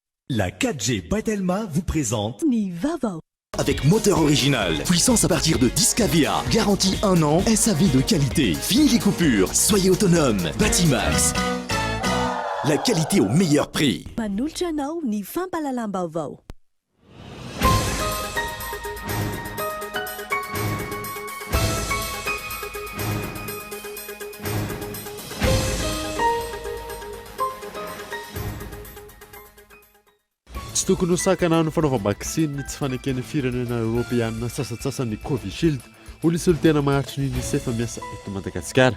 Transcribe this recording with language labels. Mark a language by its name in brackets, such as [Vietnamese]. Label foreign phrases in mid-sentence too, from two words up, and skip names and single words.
[French] La 4G Batelma vous présente [Malagasy] Ni Vaovao. [French] Avec moteur original, puissance à partir de 10 kVA, garantie 1 an, SAV de qualité, fini les coupures, soyez autonome, Batimax. La qualité au meilleur prix. [Malagasy] Manolotra anao ny fampalalam-baovao. Tsy tokony ho sakana ny fanaovam-bakisiny tsy faneken'ny firenena Europeanina sasatsasany Covishield ho nisy tena maharitry ny UNICEF miasa eto Madagasikara.